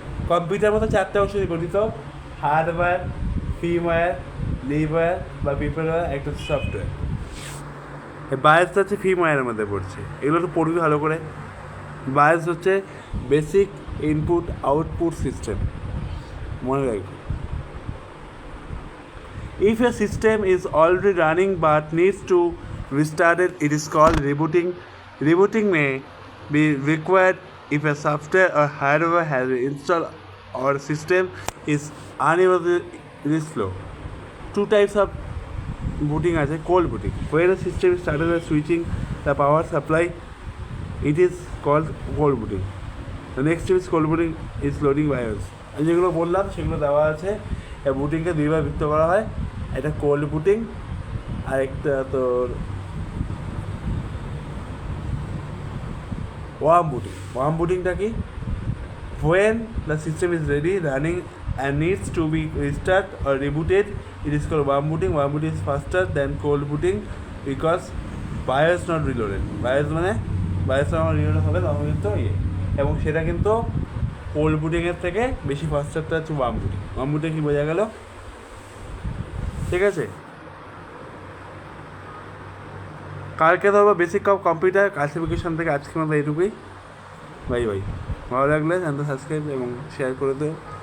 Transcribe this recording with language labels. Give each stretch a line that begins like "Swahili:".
Bangla: Computer মতো চারটে অংশ নিয়ে গঠিত: হার্ডওয়্যার, ফার্মওয়্যার, লিভার বা পিপলওয়্যার, একটা সফটওয়্যার। বায়োস হচ্ছে ফার্মওয়্যারের মধ্যে পড়ছে, এগুলো তো পড়বি ভালো করে। বায়োস হচ্ছে বেসিক ইনপুট আউটপুট সিস্টেম, মনে রাখবি।
English: If a system is already running but needs to restart it, it is called rebooting. Rebooting may be required if a software or hardware has been installed or system is unusually slow. Two types of booting
Bangla: আছে:
English: cold booting, where the system is started by switching the power supply, it is called cold booting. The next step is cold booting is loading BIOS.
Bangla: যেগুলো বললাম সেগুলো দেওয়া আছে। এই বুটিংকে দুইবার বিভক্ত করা হয়, একটা কোল্ড বুটিং আর একটা তোর ওয়ার্ম বুটিং। ওয়ার্ম বুটিংটা কি?
English: when the system is ready, running and needs to be restart or rebooted, it is called warm booting. Warm booting is faster than cold booting because BIOS not reloaded.
Bangla: BIOS মানে BIOS যখন reload হবে তখন কিন্তু এবং সেটা কিন্তু cold বুটিংয়ের থেকে বেশি ফাস্টারটা হচ্ছে ওয়ার্ম বুটিং। ওয়ার্ম বুটিং কি বোঝা গেল? ঠিক আছে, কালকে ধরবো বেসিক অফ কম্পিউটার ক্লাসিফিকেশন থেকে। আজকের মতো এইটুকুই। Bye bye. ভালো লাগলে চ্যানেলটা সাবস্ক্রাইব এবং শেয়ার করে দিও।